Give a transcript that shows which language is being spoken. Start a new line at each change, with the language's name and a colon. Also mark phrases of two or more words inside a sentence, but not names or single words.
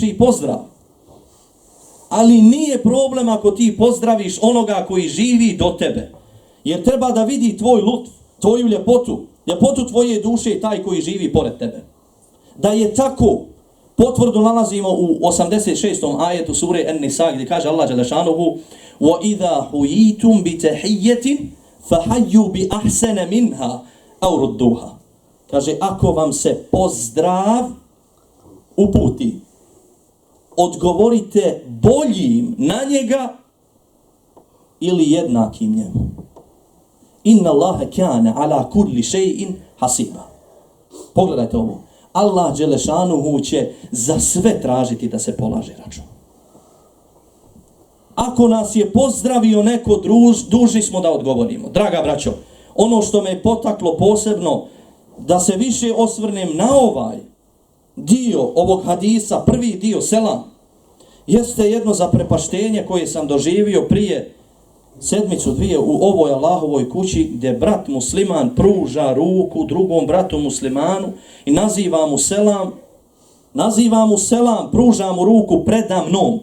Bosnian: Selam je najljepši pozdrav. Ali nije problem ako ti pozdraviš onoga koji živi do tebe. Jer treba da vidi tvoj lutf, tvoju ljepotu, ljepotu tvoje duše i taj koji živi pored tebe. Da je tako, potvrdu nalazimo u 86. ajetu sure An-Nisa gdje kaže Allah dželešanuhu
Arabic: وَإِذَا حُيِّيتُمْ بِتَحِيَّةٍ فَحَيُّوا بِأَحْسَنَ مِنْهَا أَوْ رُدُّوهَا.
Bosnian: Kaže, ako vam se pozdrav uputi, odgovorite boljim na njega ili jednakim njemu.
Arabic: إن الله كان على كل شيء حسيبا.
Bosnian: Pogledajte ovo. Allah dželešanuhu će za sve tražiti da se polaže račun. Ako nas je pozdravio neko dužni smo da odgovorimo. Draga braćo, ono što me je potaklo posebno da se više osvrnem na ovaj dio ovog hadisa, prvi dio selam, jeste jedno zaprepaštenje koje sam doživio prije sedmicu, dvije u ovoj Allahovoj kući gdje brat musliman pruža ruku drugom bratu muslimanu i naziva mu selam, pruža mu ruku predamnom.